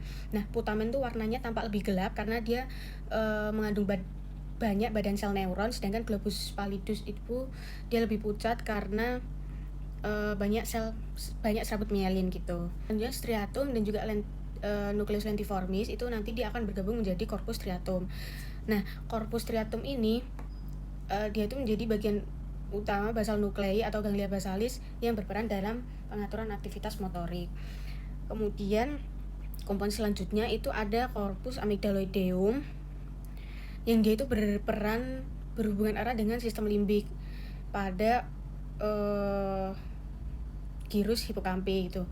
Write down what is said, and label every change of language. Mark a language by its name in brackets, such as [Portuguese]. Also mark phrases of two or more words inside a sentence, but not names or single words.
[Indonesian] Nah, putamen tuh warnanya tampak lebih gelap karena dia mengandung banyak badan sel neuron, sedangkan [Latin] globus pallidus [Indonesian] itu dia lebih pucat karena banyak serabut mielin gitu. Selanjutnya striatum dan juga [Latin] nucleus lentiformis [Indonesian] itu nanti dia akan bergabung menjadi [Latin] corpus striatum. [Indonesian] Nah, [Latin] corpus striatum [Indonesian] ini dia itu menjadi bagian utama basal nuklei atau [Latin] ganglia basalis [Indonesian] yang berperan dalam pengaturan aktivitas motorik. Kemudian komponen selanjutnya itu ada [Latin] corpus amygdaloideum [Indonesian] yang dia itu berhubungan erat dengan sistem limbik pada [Latin] gyrus hipokampi [Indonesian] itu.